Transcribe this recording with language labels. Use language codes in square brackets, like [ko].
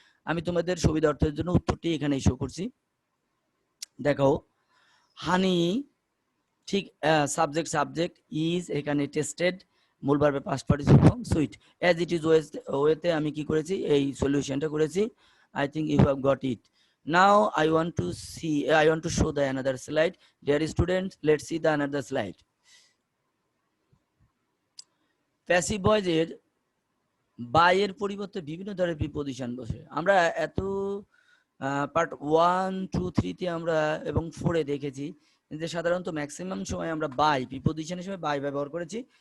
[bn] আমি তোমাদের সুবিধার্থের জন্য উত্তরটি এখানে শো করছি। দেখো, হানি, ঠিক সাবজেক্ট ইজ, এখানে টেস্টেড, মূল ভার্বের past participle form sweet. As it is ওয়েতে আমি কি করেছি, এই সলিউশনটা করেছি। [en] I think you have got it. Now I want to show the another slide. Dear students, let's see the another slide. [bn] Passive voice এর বাই এর পরিবর্তে বিভিন্ন ধরনের প্রিপজিশন বসে। আমরা এত পার্ট 1, 2, 3 তে আমরা এবং 4 এ দেখেছি যে সাধারণত ম্যাক্সিমাম সময় আমরা বাই প্রিপজিশন হিসেবে বাই ব্যবহার করেছি।